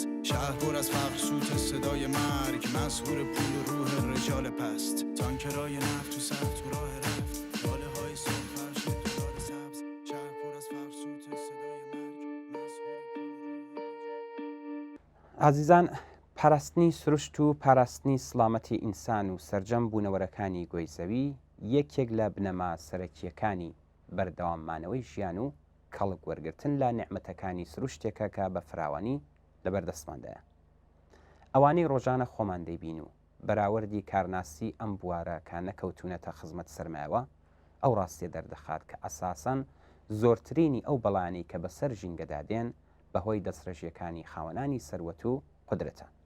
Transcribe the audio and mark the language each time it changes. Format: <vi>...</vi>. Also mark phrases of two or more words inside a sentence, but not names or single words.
<fa>شهر پر از فقر، سوت صدای مرگ، مسحور پول و روح رجال پست. تانکرای نفت تو صف تو راه رفت، لاله های سرخ فرش دلار سبز. شهر پر از فقر، سوت صدای مرگ، مسحور پول و روح. عزیزان،</fa> <ckb>پاراستنی سروشت و پاراستنی سڵامەتی ئینسان و سەرجەم بوونەوەرەکانی گۆیزەوی یەکێک لە بنەما سەرەکیەکانی بەردەواممانەوەی ژیان و کەڵک وەرگرتن لە نعمەتەکانی سروشتێکە کە بە فراوانی لەبەردەستماندایە. ئەوانەی ڕۆژانە خۆمان دەیبین و بەراوردی کارناسی ئەم بوارە کە نەکەوتونەتە خزمەت سەرمایەوە، ئەو ڕاستیە دەردەخات کە ئەساسەن زۆرترینی ئەو بەڵانی کە بەسەر ژینگەدا دێن بەهۆی دەستڕێژیەکانی خاوەنانی سەروەت و قودرەتە.</ckb>